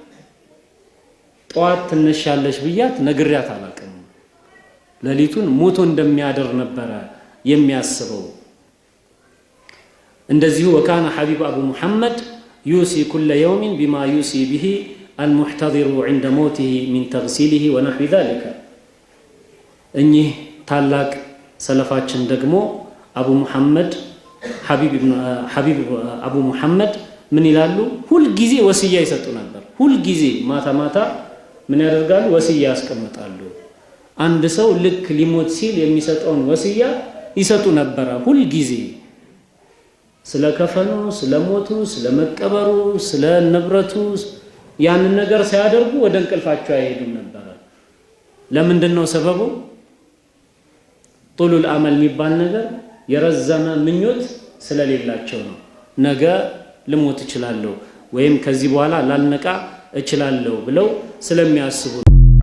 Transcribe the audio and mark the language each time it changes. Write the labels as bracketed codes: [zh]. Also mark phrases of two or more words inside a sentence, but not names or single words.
[am] ጧት ትነሻለሽ ብያት ነግሪያት አላቅም ለሊቱን ሞቶ እንደሚያደር ነበር የሚያስበው እንደዚሁ [ar] وكان حبيب ابو محمد يوصي كل يوم بما يوصي به المحتضر عند موته من تغسيله ونحو ذلك [am] እኚህ ታላቅ ሰለፋችን ደግሞ አቡ መሐመድ ሐቢብ አቡ መሐመድ ምን ይላሉ ሁሉ ጊዜ ወሲያ ይሰጡ ነበር ሁሉ ጊዜ ማታ ምን ያደርጋሉ ወሲያ ያስቀምጣሉ አንድ ሰው ልክ ሊሞት ሲል የሚሰጠውን ወሲያ ይሰጡ ነበር ሁሉ ጊዜ ስለከፈኑ ስለሞቱ ስለመቀበሩ ስለንብረቱ ያን ነገር ሲያደርጉ ወደ እንቅልፋቸው አይሄዱም ነበር ለምንድነው ሰበቡ [ar] طول الامل [am] የሚባል ነገር የረዘመ ምኞት ስለሌላቸው ነው ነገ ልሞት እችላለሁ ወይም ከዚህ በኋላ ላልነቃ እችላለሁ ብለው ስለሚያስቡ